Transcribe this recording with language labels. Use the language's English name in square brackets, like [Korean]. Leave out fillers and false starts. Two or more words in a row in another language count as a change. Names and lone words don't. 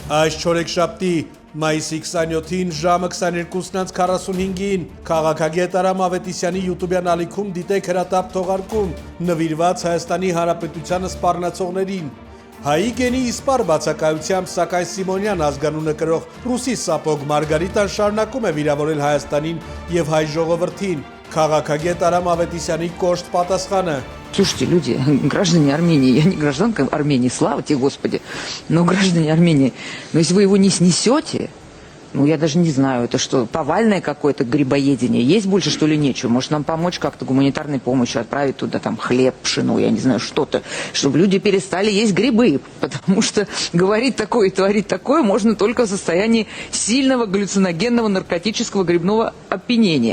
[Armenian] Այս չորեքշաբթի մայիսի 27-ին ժամը 22:45-ին քաղաքագետ Արամ Ավետիսյանի յութուբյան ալիքում դիտեք հրատապ թողարկում նվիրված Հայաստանի Հանրապետությանը սպառնացողներին։ Հայի գենի իսպառ բացակայությամբ Սակայ Սիմոնյան ազգանունը կրող ռուսի սապոգ Մարգարիտան շարունակում է վիրավորել Հայաստանին եւ հայ ժողովրդին։ Քաղաքագետ Արամ Ավետիսյանի կոշտ պատասխանը. [Russian] Слушайте, люди, граждане Армении, я не гражданка Армении, слава тебе, Господи, но граждане Армении, но если вы его не снесете, ну я даже не знаю, это что, повальное какое-то грибоедение, есть больше что ли нечего, может нам помочь как-то гуманитарной помощью, отправить туда там хлеб, пшену, я не знаю, что-то, чтобы люди перестали есть грибы, потому что говорить такое и творить такое можно только в состоянии сильного галлюциногенного наркотического грибного опьянения.